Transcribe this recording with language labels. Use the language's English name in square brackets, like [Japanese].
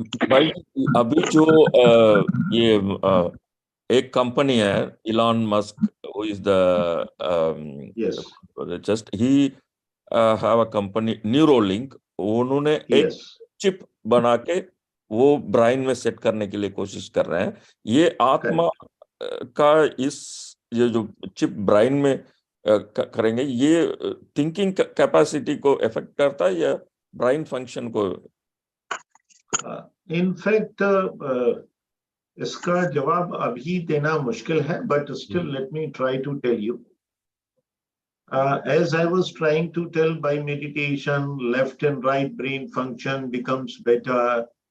[Hindi] भाई अभी जो ये एक कंपनी है Elon Musk [English] who is the Yes. just he have a company Neuralink, [Hindi] उन्होंने एक [English] Yes. [Hindi] चिप बना के वो ब्रेन में सेट करने के लिए कोशिश कर रहे हैं. ये आत्मा का इस ये जो चिप ब्रेन में करेंगे ये थिंकिंग कैपेसिटी को इफेक्ट करता है या ब्रेन फंक्शन को? [English] In fact, [Hindi] इसका जवाब अभी देना मुश्किल है, [English] but still let me try to tell you. As I was trying to tell, by meditation, left and right brain function becomes better.